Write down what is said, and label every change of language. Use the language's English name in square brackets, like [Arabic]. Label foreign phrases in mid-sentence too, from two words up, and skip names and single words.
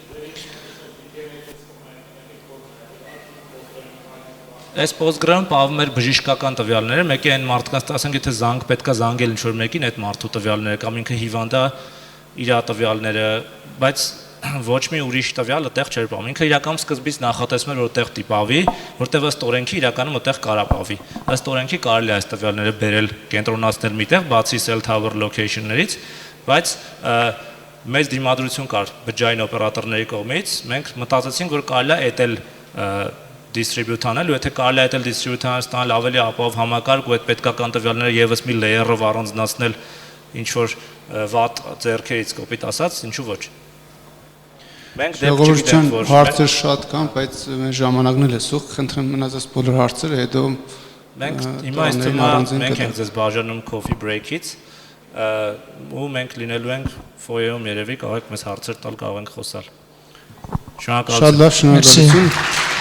[Armenian] Այս Postgres-ում պահվում էր բժշկական տվյալները, մեկի այն մարդկանց, ասենք եթե զանգ պետքա զանգել ինչ-որ մեկին այդ մարդու տվյալները կամ ինքը հիվանդա իր տվյալները, բայց ոչ մի ուրիշ տվյալ այդտեղ չէր պահվում։ Ինքը իրականում սկզբից նախատեսում էր որ այդտեղ տիպավի, որտեղ ըստ օրենքի իրականում այդտեղ կարա պահվի։ Ըստ օրենքի կարելի է այս տվյալները բերել, կենտրոնացնել միտեղ, բացի [English] cell tower location- [Armenian] ներից, բայց մեծ դիմադրություն կար բջջային օպերատորների կողմից։ Մենք մտածեցինք որ կարելի է էտել distribute անել, ու եթե կարելի է այդել distribute անել ավելի ապահով համակարգ ու այդ պետքական տվյալները եւս մի layer-ով առանձնացնել ինչ որ վատ ձեռքերից կոպիտ ասած, ինչու ոչ։ Մենք դեպք չգիտենք որ հարցեր շատ կան, բայց մեր ժամանակն էլ է սուղ, խնդրեմ մնացած բոլոր հարցերը հետո մենք հիմա այս թեման մենք ենք ձեզ բաժանում [English] coffee break- [Armenian] ից ու մենք լինելու ենք foyer-ում երևի կարող եք մեզ հարցեր տալ, կարող ենք խոսալ։ Շնորհակալություն։ Շատ լավ, շնորհակալություն։